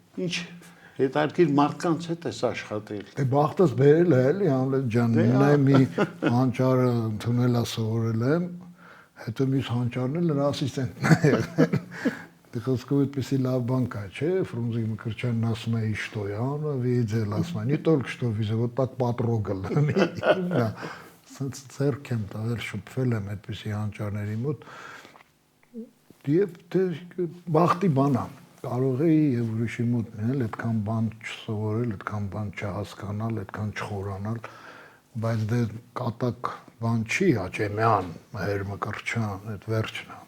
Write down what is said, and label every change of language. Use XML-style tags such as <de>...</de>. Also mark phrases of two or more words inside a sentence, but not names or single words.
<hy>Ինչ հետաքրքիր մարդկանց հետ ես աշխատել։ Դե բախտս բերել է էլի Համլետ ջան, նույնը մի հանճարը ընդունելա սովորել եմ, հետո մյուս հանճարն էլ նրա ասիստենտն է եղել։ Դե խոսքով այդպեսի լավ բան կա, չէ՞, Ֆրունզիկ Մկրտչյանն ասում է</hy> <ru>«Что я видел»,</ru> <hy>ասում է,</hy> <ru>«Не только что видел, вот так потрогал»։</ru> <hy>Սենց ձեռք եմ տվել, շփվել եմ այդպեսի հանճարների մոտ։ Եվ դե բախտի բան է, կարող էի եւ ուրիշի մոտ մնել, այդքան բան չսովորել, այդքան բան չհասկանալ, այդքան չխորանալ, բայց դե կատակ բան չի Աճեմյան, Մհեր Մկրտչյան, այդ վերջն է։</hy>